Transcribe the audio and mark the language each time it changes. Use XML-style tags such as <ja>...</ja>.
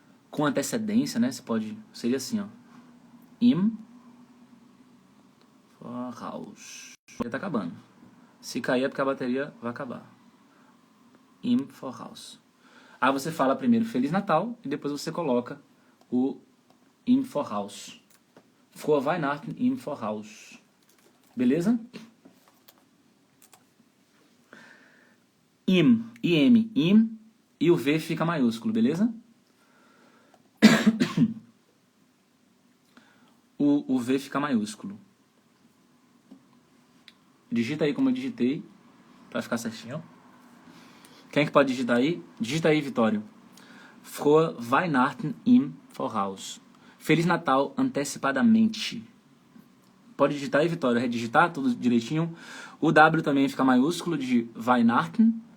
<pt>Com antecedência, né? Você pode... Seria assim, ó.</pt> <de>Im Voraus.</de> <pt>Já tá acabando. Se cair é porque a bateria vai acabar.</pt> <de>Im Voraus.</de> <pt>Aí você fala primeiro Feliz Natal e depois você coloca o</pt> <de>Im Voraus. Frohe Weihnachten im Voraus.</de> <pt>Beleza? Im, im, e o V fica maiúsculo, beleza? O V fica maiúsculo. Digita aí como eu digitei, pra ficar certinho. Quem é que pode digitar aí? Digita aí, Vitório.</pt> <de>Frohe Weihnachten im Voraus.</de> <pt>Feliz Natal antecipadamente. Pode digitar aí, Vitório. Redigitar tudo direitinho. O W também fica maiúsculo de Weihnachten.</pt>